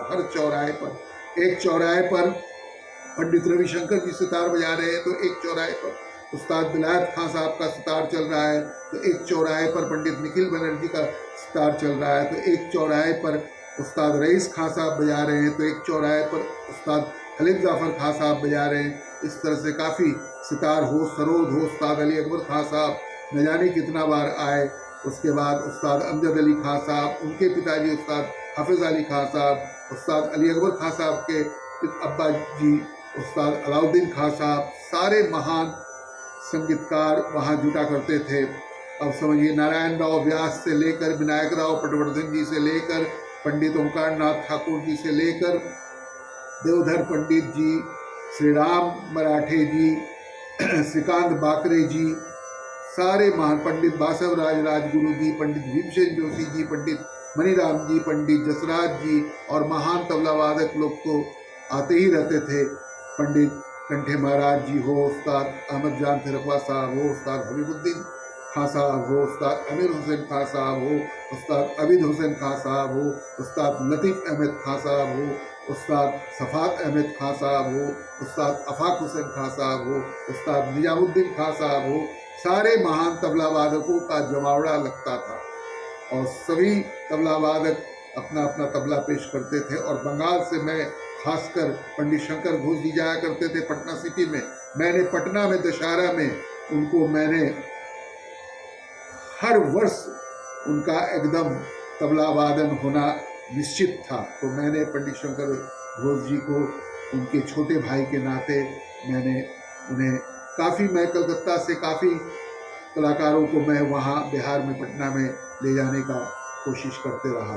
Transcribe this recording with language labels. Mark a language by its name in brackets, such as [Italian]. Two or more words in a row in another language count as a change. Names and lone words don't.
[Hindi] हर चौराहे पर, एक चौराहे पर पंडित रविशंकर जी सितार बजा रहे हैं तो एक चौराहे पर उस्ताद विलायत खां साहब का सितार चल रहा है, तो एक चौराहे पर पंडित निखिल बनर्जी का सितार चल रहा है, तो एक चौराहे पर उस्ताद रईस खां साहब बजा रहे हैं, तो एक चौराहे पर उस्ताद खलील जाफर खां साहब बजा रहे हैं। इस तरह से काफ़ी सितार हो, सरोद हो, उस्ताद अली अकबर खां साहब न जाने कितना बार आए। उसके बाद उस्ताद अमजद अली खां साहब, उनके पिताजी उस्ताद हाफिज़ अली खां साहब, उस्ताद अली अकबर खां साहब के अब्बा जी उस्ताद अलाउद्दीन खां साहब, सारे महान संगीतकार वहाँ जुटा करते थे। अब समझिए नारायण राव व्यास से लेकर विनायक राव पटवर्धन जी से लेकर पंडित ओंकार नाथ ठाकुर जी से लेकर देवधर पंडित जी, श्री राम मराठे जी, श्रीकांत बाकरे जी, सारे महान पंडित बासव राज राजगुरु जी, पंडित भीमसेन जोशी जी, पंडित मणिराम जी, पंडित जसराज जी और महान तबला वादक लोग तो आते ही रहते थे। पंडित कंठे महाराज जी हो, उस्ताद अहमद जान फिरकवा साहब हो, उस्ताद हबीबुद्दीन खां साहब हो, उस्ताद अमीर हुसैन खां साहब हो, उस्ताद अबीद हुसैन खां साहब हो, उस्ताद लतीफ़ अहमद खां साहब हो, उस्ताद सफ़ात अहमद खां साहब हो, उस्ताद अफाक हुसैन खां साहब हो, उस्ताद निजामुद्दीन खां साहब हो, सारे महान तबला वादकों का जमावड़ा लगता था और सभी तबला वादक अपना अपना तबला पेश करते थे। और बंगाल से मैं खासकर पंडित शंकर घोष जी जाया करते थे पटना सिटी में। मैंने पटना में दशहरा में उनको मैंने हर वर्ष उनका एकदम तबला वादन होना निश्चित था, तो मैंने पंडित शंकर घोष जी को उनके छोटे भाई के नाते मैंने उन्हें काफ़ी, मैं कलकत्ता से काफ़ी कलाकारों को मैं वहाँ बिहार में पटना में ले जाने का कोशिश करते रहा।